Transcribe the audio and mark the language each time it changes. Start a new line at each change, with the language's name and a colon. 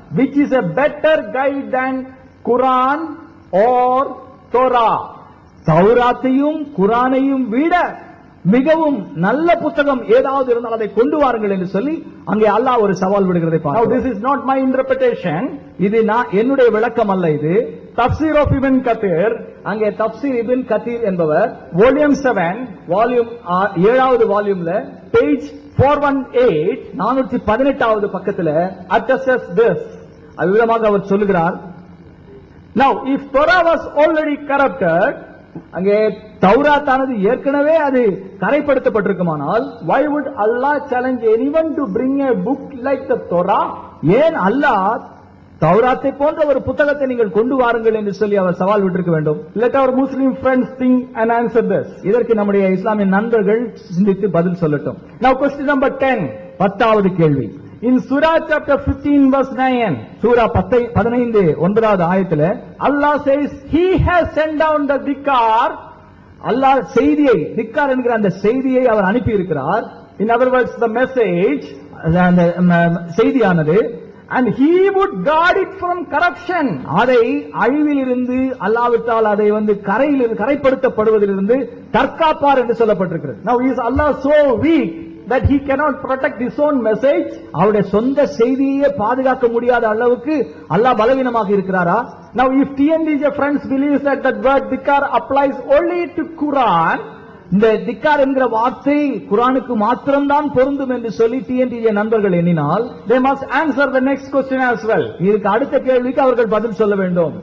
English: which is a better guide than Quran or Torah.
Tamil: தௌராத்தையும் குரானையும் விட மிகவும் நல்ல புத்தகம் ஏதாவது இருந்தால் அதை கொண்டு வாருங்கள் என்று சொல்லி அங்கே அல்லாஹ் ஒரு சவால் விடுகிறதை
English: Now
Tamil: பார்க்கிறோம்.
English: this is not my interpretation.
Tamil: இது என்னுடைய விளக்கம் அல்ல. இது
English: Tafsir of Ibn Kathir,
Tamil: அங்கே தப்சீர் இப்ன் கதீர் என்பவர்
English: volume 7,
Tamil: வால்யூம் 7வது வால்யூம்ல
English: page 418,
Tamil: 418வது பக்கத்துல
English: attested this.
Tamil: அவ்விதமாக அவர் சொல்லுகிறார்.
English: Now, if Torah was already corrupted,
Tamil: அங்கே தௌராத்தானது ஏற்கனவே அது கரைப்படுத்தப்பட்டிருக்குமானால்
English: why would Allah challenge anyone to bring a book like the Torah?
Tamil: ஏன் அல்லாஹ் தௌராத்தை போன்ற ஒரு புத்தகத்தை நீங்கள் கொண்டு வாருங்கள் என்று சொல்லி அவர் சவால் விட்டிருக்க வேண்டும்?
English: Let our Muslim friends think and answer this.
Tamil: இதற்கு நம்முடைய இஸ்லாமிய நண்பர்கள் சிந்தித்து பதில் சொல்லட்டும்.
English: Now question number 10.
Tamil: 10வது கேள்வி.
English: In Surah chapter 15 verse 9,
Tamil: சூரா 15 9வது ஆயத்துல
English: Allah says He has sent down the Dhikar.
Tamil: அல்லாஹ் செய்தியை, திக்கார் என்கிற அந்த செய்தியை அவர் அனுப்பி இருக்கிறார்.
English: In other words, the message,
Tamil: அந்த செய்தியானது,
English: and He would guard it from corruption.
Tamil: அதை அழிவில் இருந்து அல்லாவிட்டால் அதை கரைப்படுத்தப்படுவதிலிருந்து தற்காப்பார் என்று சொல்லப்பட்டிருக்கிறது.
English: Now is Allah so weak that He cannot protect His own message?
Tamil: அவருடைய சொந்த செய்தியை பாதுகாக்க முடியாத அளவுக்கு அல்லாஹ் பலவீனமாக இருக்கிறாரா?
English: Now if TNDJ friends believes that the word Dhikar applies only to Quran,
Tamil: இந்த திக்கார் என்கிற வார்த்தை குரானுக்கு மாத்திரம்தான் பொருந்தும் என்று சொல்லி டிஎன்டிஜே நண்பர்கள் எண்ணினால்
English: they must answer the next question as well.
Tamil: இதுக்கு அடுத்த கேள்விக்கு அவர்கள் பதில் சொல்ல வேண்டும்.